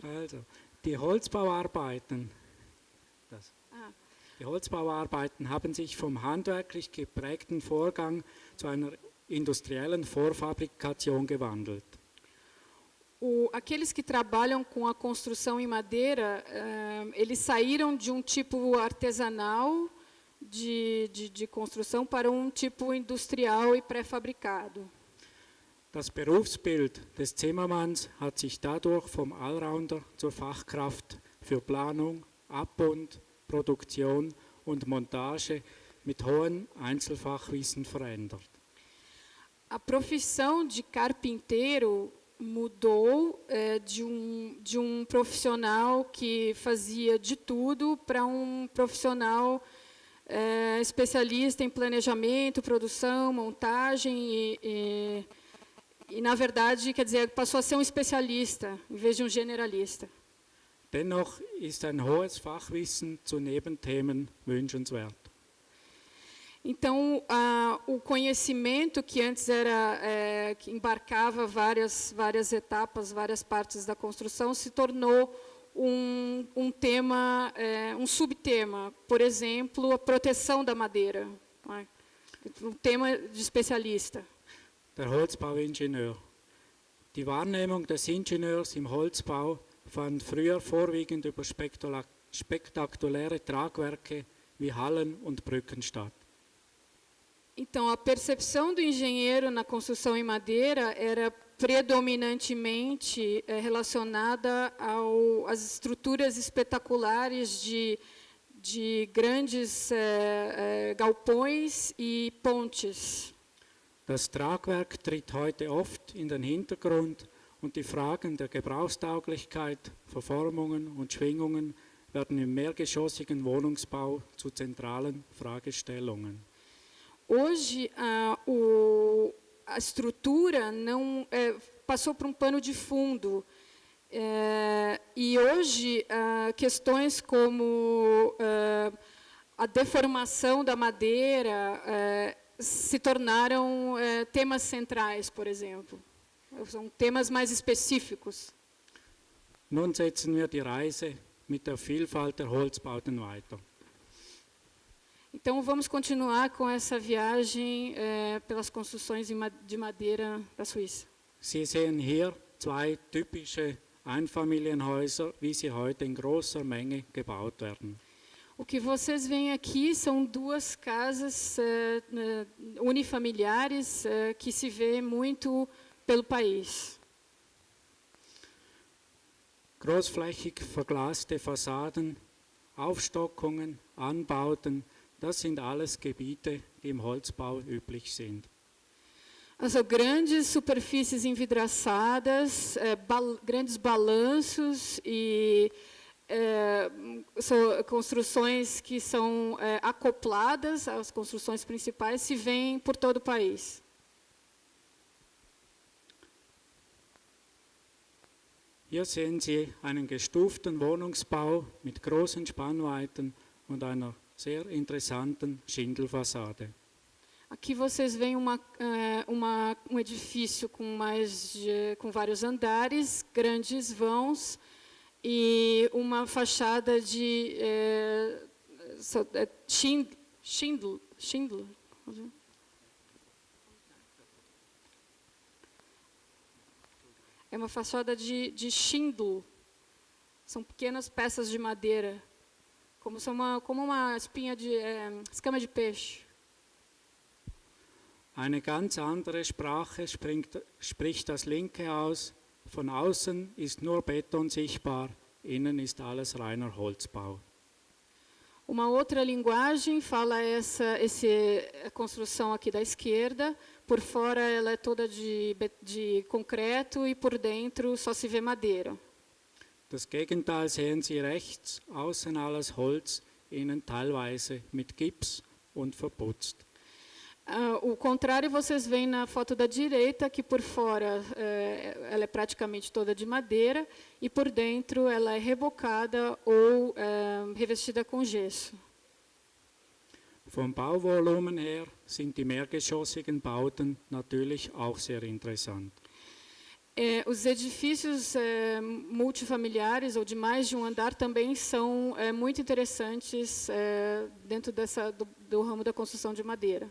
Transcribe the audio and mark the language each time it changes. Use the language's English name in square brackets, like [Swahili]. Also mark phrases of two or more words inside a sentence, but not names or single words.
[German] Also, die Holzbauarbeiten haben sich vom handwerklich geprägten Vorgang zu einer industriellen Vorfabrikation gewandelt. [Portuguese] Aqueles que trabalham com a construção em madeira, eles saíram de um tipo artesanal de construção para um tipo industrial e pré-fabricado. [German] Das Berufsbild des Zimmermanns hat sich dadurch vom Allrounder zur Fachkraft für Planung, Abbund, Produktion und Montage mit hohem Einzelfachwissen verändert. [Portuguese] A profissão de carpinteiro mudou de um profissional que fazia de tudo para um profissional especialista em planejamento, produção, montagem e, na verdade, quer dizer, passou a ser um especialista em vez de um generalista. [German] Dennoch ist ein hohes Fachwissen zu Nebenthemen wünschenswert. [Portuguese] Então, o conhecimento que antes que embarcava várias etapas, várias partes da construção, se tornou um tema, um subtema. Por exemplo, a proteção da madeira, um tema de especialista. [German] Der Holzbauingenieur. Die Wahrnehmung des Ingenieurs im Holzbau fand früher vorwiegend über spektakuläre Tragwerke wie Hallen und Brücken statt. [Portuguese] Então, a percepção do engenheiro na construção em madeira era predominantemente relacionada às estruturas espetaculares de grandes galpões e pontes. [German] Das Tragwerk tritt heute oft in den Hintergrund und die Fragen der Gebrauchstauglichkeit, Verformungen und Schwingungen werden im mehrgeschossigen Wohnungsbau zu zentralen Fragestellungen. [Portuguese] Hoje, a estrutura não passou por um pano de fundo. E hoje, questões como a deformação da madeira se tornaram temas centrais, por exemplo. São temas mais específicos. [German] Nun setzen wir die Reise mit der Vielfalt der Holzbauten weiter. [Portuguese] Então, vamos continuar com essa viagem pelas construções de madeira da Suíça. [German] Sie sehen hier zwei typische Einfamilienhäuser, wie sie heute in großer Menge gebaut werden. [Portuguese] O que vocês veem aqui são duas casas unifamiliares que se vê muito pelo país. [German] Großflächig verglaste Fassaden, Aufstockungen, Anbauten, das sind alles Gebiete, die im Holzbau üblich sind. Also, [Portuguese] grandes superfícies envidraçadas, grandes balanços e construções que são acopladas às construções principais se veem por todo o país. [German] Hier sehen Sie einen gestuften Wohnungsbau mit großen Spannweiten und einer sehr interessanten Schindelfassade. [Portuguese] Aqui vocês veem um edifício com vários andares, grandes vãos e uma fachada de Schindel. É uma fachada de Schindel. São pequenas peças de madeira, como uma escama de peixe. [German] Eine ganz andere Sprache spricht das linke Haus. Von außen ist nur Beton sichtbar, innen ist alles reiner Holzbau. [Portuguese] Uma outra linguagem fala essa construção aqui da esquerda. Por fora ela é toda de concreto e por dentro só se vê madeira. [German] Das Gegenteil sehen Sie rechts, außen alles Holz, innen teilweise mit Gips und verputzt. [Portuguese] O contrário vocês veem na foto da direita, que por fora ela é praticamente toda de madeira e por dentro ela é rebocada ou revestida com gesso. [German] Vom Bauvolumen her sind die mehrgeschossigen Bauten natürlich auch sehr interessant. [Portuguese] Os edifícios multifamiliares ou de mais de um andar também são muito interessantes dentro do ramo da construção de madeira.